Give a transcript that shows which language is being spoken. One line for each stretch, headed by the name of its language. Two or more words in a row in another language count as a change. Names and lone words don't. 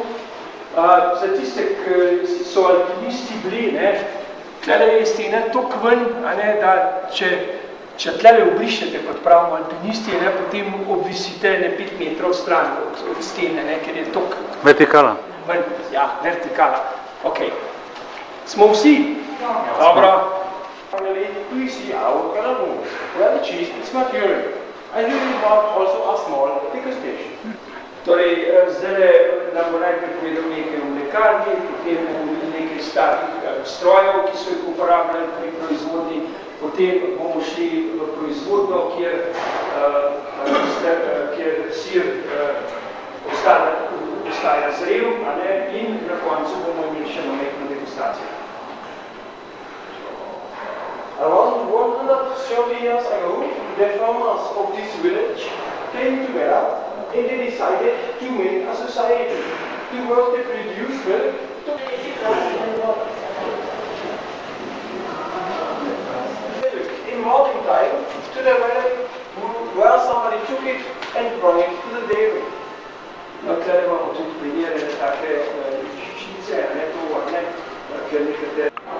Slovenian: Za tiste, ki so alpinisti bili, tlele je stena tok ven, da če tlele obrišete, kot pravimo alpinisti, potem obvisite 5 metrov stran od stene, ker je tok... Vertikala. Ja, vertikala. Ok. Smo vsi? Dobro.
English: Do you see our calamus? Where the cheese is maturing. I really want also a small degustation.
Slovenian: Torej, zdaj nam bo najprej povedal nekaj o mlekarni, potem bomo nekaj starih strojev, ki so jih uporabljali pri proizvodnji, potem bomo šli v proizvodno, kjer kjer sir ostaja zrel, in na koncu bomo imeli še momentno degustacijo.
English: Around 130 years ago, the farmers of this village came together and they decided to make a society to work the produced milk to in modern time to the valley where somebody took it and brought it to the dairy.
Slovenian: Tle imamo tudi primere take žičice, ker nekatere